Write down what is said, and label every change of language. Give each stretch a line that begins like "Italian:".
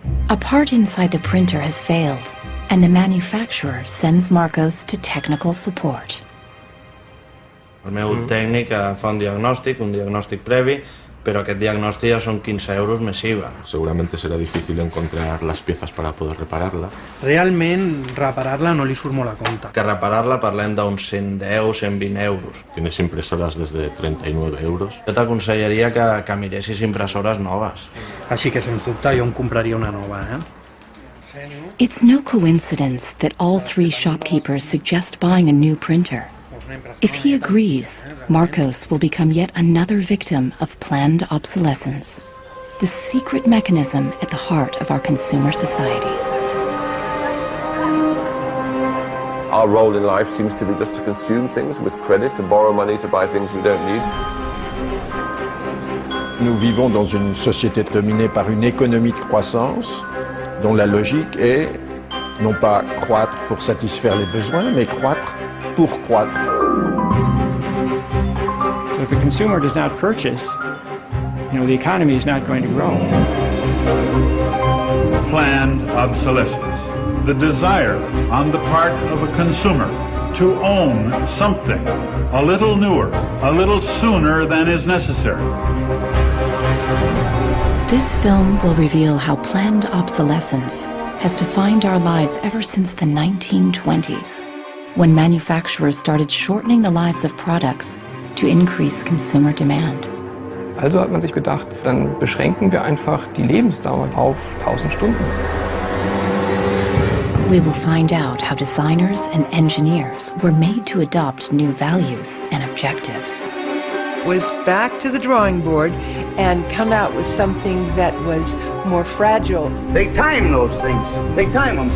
English: A part inside the printer has failed, and the manufacturer sends Marcos to technical support.
Catalan: El meu tècnic fa un diagnòstic previ, pero aquest diagnòstic ja són 15 euros més IVA.
Spanish: Seguramente será difícil encontrar las piezas para poder repararla.
Catalan: Realment, reparar-la no li surt molt a compte. Que reparar-la parlem d'uns 110, 120 euros.
Spanish: Tienes impresoras desde 39 euros.
Catalan: Jo t'aconsellaria que miressis impressores noves. Així que, sens dubte, jo em compraria una nova,
English: It's no coincidence that all three shopkeepers suggest buying a new printer. If he agrees, Marcos will become yet another victim of planned obsolescence, the secret mechanism at the heart of our consumer society. Our role in life seems to be just to consume things with credit, to borrow money to buy things we don't need.
French: Nous vivons dans une société dominée par une économie de croissance dont la logique est non pas croître pour satisfaire les besoins, mais croître pour croître.
English: So if the consumer does not purchase, the economy is not going to grow. Planned obsolescence. The desire on the part of a consumer to own something a little newer, a little sooner than is necessary. This film will reveal how planned obsolescence has defined our lives ever since the 1920s, when manufacturers started shortening the lives of products to increase consumer demand.
German: Also hat man sich gedacht, dann beschränken wir einfach die Lebensdauer auf 1000 Stunden.
English: We will find out how designers and engineers were made to adopt new values and objectives. Was back to the drawing board and come out with something that was more fragile. They time those things. They time them.